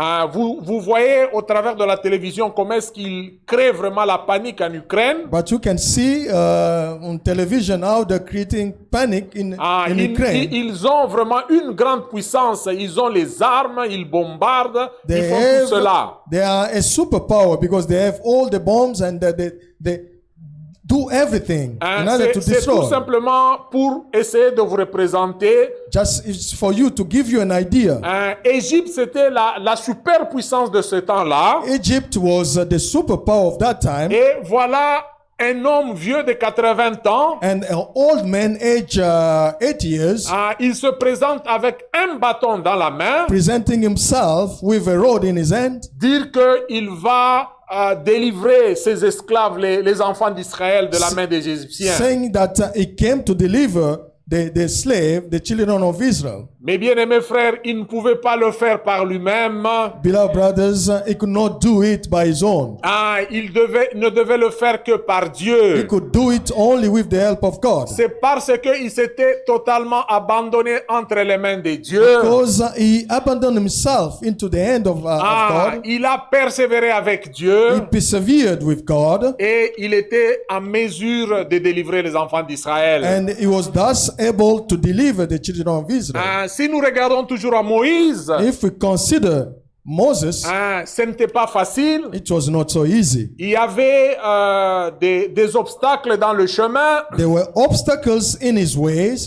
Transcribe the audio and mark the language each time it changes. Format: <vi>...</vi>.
<fr>Vous voyez au travers de la télévision comment est-ce qu'il crée vraiment la panique en Ukraine.</fr> <en>But you can see on television how they're creating panic in Ukraine.</en> <fr>Ils ont vraiment une grande puissance. Ils ont les armes, ils bombardent, ils font tout cela.</fr> <en>They are a superpower because they have all the bombs and they do everything in order to</en> <fr>C'est tout</fr> <en>destroy.</en> <fr>simplement pour essayer de vous représenter.</fr> <en>Just it's for you to give you an idea.</en> <fr>Égypte, c'était la superpuissance de ce temps-là.</fr> <en>Egypt was the superpower of that time.</en> <fr>Et voilà un homme vieux de 80 ans.</fr> <en>And an old man, age 80 years,</en> <fr>Il se présente avec un bâton dans la main.</fr> <en>presenting himself with a rod in his hand,</en> <fr>Dire qu'il va délivrer ses esclaves, les enfants d'Israël, de la main des Égyptiens.</fr> <en>saying that he came to deliver the slave, the children of Israel.</en> <fr>Mes bien-aimés frères, il ne pouvait pas le faire par lui-même.</fr> <en>Beloved brothers, he could not do it by his own.</en> <fr>Il ne devait le faire que par</fr> <en>He</en> <fr>Dieu.</fr> <en>could do it only with the help of God.</en> <fr>C'est parce qu'il s'était totalement abandonné entre les mains de Dieu.</fr> <en>Because he abandoned himself into the hand of God.</en> <fr>Il a persévéré avec</fr> <en>He</en> <fr>Dieu</fr> <en>persevered with God.</en> <fr>et il était en mesure de délivrer les enfants d'Israël.</fr> <en>And he was thus able to deliver the children of Israel.</en> <fr>Si nous regardons toujours à Moïse,</fr> <en>If we consider Moses,</en> <fr>ce n'était pas facile.</fr> <en>it was not so easy.</en> <fr>Il y avait des obstacles dans le chemin.</fr> <en>There were obstacles in his ways.</en>